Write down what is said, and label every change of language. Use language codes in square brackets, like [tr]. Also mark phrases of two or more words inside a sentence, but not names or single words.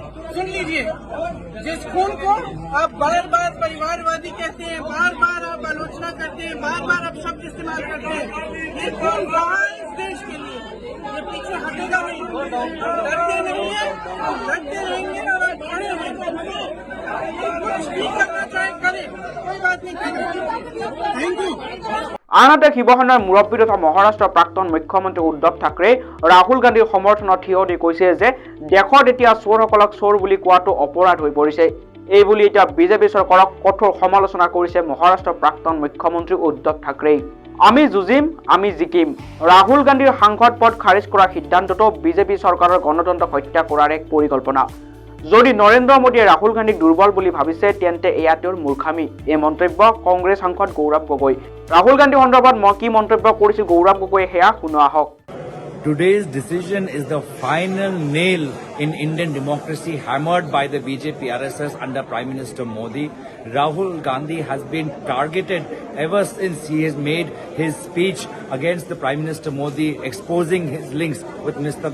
[hi] सुन लीजिए, जिस खून को आप बार बार परिवारवादी कहते हैं, बार बार आप आलोचना करते हैं, बार बार आप शब्द इस्तेमाल करते हैं, ये खून रहा है इस देश के लिए, ये पीछे हटेगा नहीं। डरते नहीं है, हम लड़ते रहेंगे और आप खड़े रहेंगे। कुछ भी करना चाहे करें, कोई बात नहीं करेंगे। [en] Thank you. [as] আনহাতে শিৱসেনাৰ মুৰব্বী তথা মহাৰাষ্ট্ৰৰ প্ৰাক্তন মুখ্যমন্ত্ৰী উদ্ধৱ ঠাকৰে ৰাহুল গান্ধীৰ সমৰ্থনত থিয় দি কৈছে যে দেশত এতিয়া চোৰসকলক চোৰ বুলি কোৱাটো অপৰাধ হৈ পৰিছে। এই বুলি এতিয়া বিজেপি চৰকাৰক কঠোৰ সমালোচনা কৰিছে মহাৰাষ্ট্ৰৰ প্ৰাক্তন মুখ্যমন্ত্ৰী উদ্ধৱ ঠাকৰে। আমি যুঁজিম, আমি জিকিম। ৰাহুল গান্ধীৰ সাংসদ পদ খাৰিজ কৰাৰ সিদ্ধান্তটো বিজেপি চৰকাৰৰ গণতন্ত্ৰক হত্যা কৰাৰ এক পৰিকল্পনা। যদি নৰেন্দ্ৰ মোদীয়ে ৰাহুল গান্ধীক দুৰ্বল বুলি ভাবিছে তেন্তে এয়া তেওঁৰ মূৰ্খামি, এই মন্তব্য কংগ্ৰেছ সাংসদ গৌৰৱ গগৈ। ৰাহুল গান্ধী সন্দৰ্ভত মই কি মন্তব্য কৰিছিল গৌৰৱ গগৈয়ে সেয়া শুনোৱা হওক। [en] Today's decision is the final nail in Indian democracy hammered by the BJP RSS under Prime Minister Modi. Rahul Gandhi has been targeted ever since he has made his speech against the Prime Minister Modi, exposing his links with Mr.